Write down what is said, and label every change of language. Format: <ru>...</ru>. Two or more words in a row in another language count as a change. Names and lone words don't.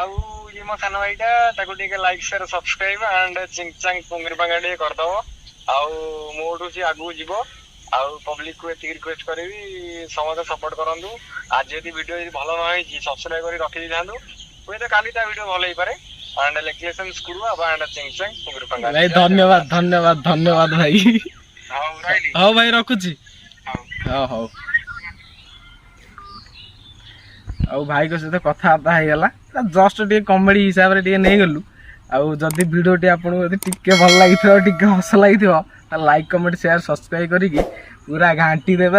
<or>ଆଉ ଇଏ ମୋ ସାନ ଭାଇଟା ତାକୁ ଟିକେ</or> <en>like share subscribe and ଚିଙ୍ଗ ଚାଙ୍ଗ ପୁଙ୍ଗିର ପାଙ୍ଗା</en> <or>ଟିକେ କରିଦବ ଆଉ ମୋଠୁ ସିଏ ଆଗକୁ ଯିବ ଆଉ ପବ୍ଲିକ କୁ ଏତିକି ରିକ୍ୱେଷ୍ଟ କରିବି ସମସ୍ତେ ସପୋର୍ଟ କରନ୍ତୁ। ଆଜି ଯଦି ଭିଡିଓ ଯଦି ଭଲ ନ ହେଇଛି ସବସ୍କ୍ରାଇବ କରି ରଖି ଦେଇଥାନ୍ତୁ, ହୁଏତ କାଲି ତା ଭିଡିଓ ଭଲ ହେଇପାରେ। and elections kuruwa and ching ching panga ଭାଇ ଧନ୍ୟବାଦ ଧନ୍ୟବାଦ ଧନ୍ୟବାଦ ଭାଇ। ହଉ ରହିଲି। ହଉ ଭାଇ ରଖୁଛି। ହଉ ହଉ ଆଉ ଭାଇଙ୍କ ସହିତ କଥାବାର୍ତ୍ତା ହେଇଗଲା, ଜଷ୍ଟ ଟିକେ କମେଡି ହିସାବରେ ଟିକେ ନେଇଗଲୁ। ଆଉ ଯଦି ଭିଡ଼ିଓଟି ଆପଣଙ୍କୁ ଯଦି ଟିକେ ଭଲ ଲାଗିଥିବ, ଟିକେ ହସ ଲାଗିଥିବ, ତାହେଲେ</or> <en>like comment share subscribe</en> <or>କରିକି ପୁରା ଘାଣ୍ଟି ଦେବେ।</or>